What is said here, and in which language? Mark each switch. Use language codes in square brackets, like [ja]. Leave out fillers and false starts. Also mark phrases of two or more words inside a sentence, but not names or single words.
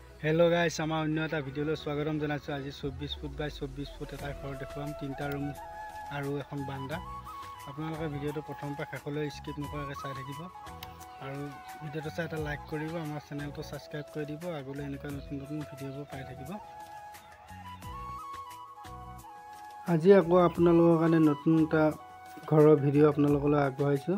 [en] hello guys [as] আমাৰ অন্য এটা ভিডিঅ'লৈ স্বাগতম জনাইছো। আজি 24 ফুট বাই 24 ফুট এটা ঘৰ দেখুৱাম, তিনটা ৰুম আৰু এখন বাৰান্দা। আপোনালোকে ভিডিওটো প্ৰথমৰ পৰা শেষলৈ স্কিপ নকৰাকৈ চাই থাকিব আৰু ভিডিওটো চাই এটা লাইক কৰিব, আমাৰ চেনেলটো সাবস্ক্ৰাইব কৰি দিব। আগলৈ এনেকুৱা নতুন নতুন ভিডিওবোৰ পাই থাকিব। আজি আকৌ আপোনালোকৰ কাৰণে নতুন এটা ঘৰৰ ভিডিও আপোনালোকলৈ আগবঢ়াইছো।